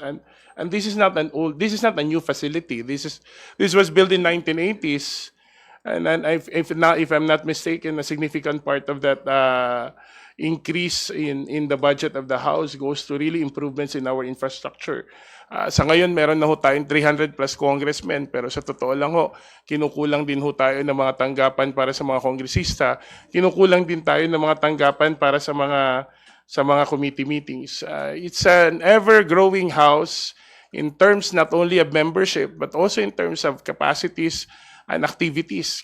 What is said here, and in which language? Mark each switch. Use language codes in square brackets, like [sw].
[en] And this is not a new facility. This was built in 1980s. And then if I'm not mistaken, a significant part of that increase in the budget of the House goes to really improvements in our infrastructure. [tl] Sa ngayon, meron na ho tayong 300 plus congressmen, pero sa totoo lang ho, kinukulang din ho tayo ng mga tanggapan para sa mga kongresista, kinukulang din tayo ng mga tanggapan para sa mga committee meetings. [en] It's an ever-growing House in terms not only of membership, but also in terms of capacities and activities.